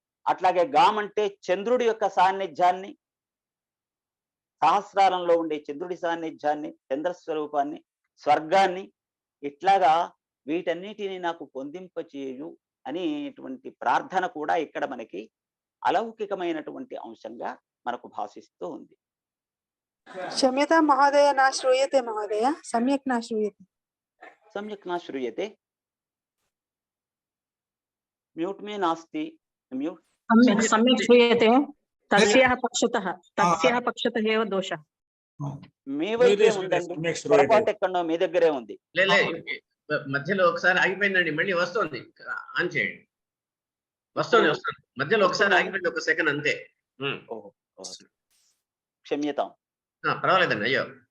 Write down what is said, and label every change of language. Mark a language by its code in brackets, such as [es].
[te] అట్లాగే గామ్ అంటే చంద్రుడి యొక్క సాన్నిధ్యాన్ని, సహస్రారంలో ఉండే చంద్రుడి సాన్నిధ్యాన్ని, చంద్రస్వరూపాన్ని, స్వర్గాన్ని, ఇట్లాగా వీటన్నిటిని నాకు పొందింపచేయు అనేటువంటి ప్రార్థన కూడా ఇక్కడ మనకి అలౌకికమైనటువంటి అంశంగా మనకు భాషిస్తూ ఉంది. [sa] क्षम्यतां महोदय, न श्रूयते महोदय, सम्यक् न श्रूयते। सम्यक् न श्रूयते, म्यूट् में नास्ति, म्यूट्। सम्यक् श्रूयते, तस्याः पक्षतः एव दोषः। [te] మీ వైపే ఉందండి, పొరపాటు ఎక్కడో మీ దగ్గరే ఉంది. మధ్యలో ఒకసారి ఆగిపోయిందండి, మళ్ళీ వస్తుంది, ఆన్ చేయండి. వస్తుంది మధ్యలో ఒకసారి ఆగిపోయింది, ఒక సెకండ్ అంతే. [sa] క్షమ్యతాం. [te] పర్వాలేదండి. అయ్యో,